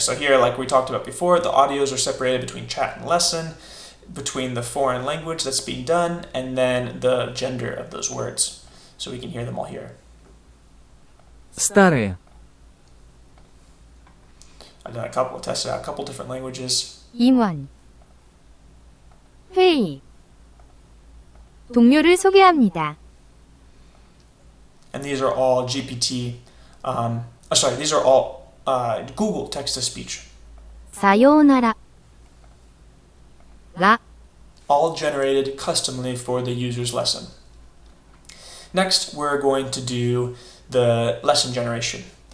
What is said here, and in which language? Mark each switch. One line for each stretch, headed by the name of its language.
English: So here, like we talked about before, the audios are separated between chat and lesson, between the foreign language that's being done, and then the gender of those words. So we can hear them all here.
Russian: Старые,
English: I've done tested out a couple different languages.
Korean: 임원 회의 동료를 소개합니다.
English: And these are all GPT, these are all Google text-to-speech.
Japanese: 사요나라 라
English: All generated customly for the user's lesson. Next, we're going to do the lesson generation.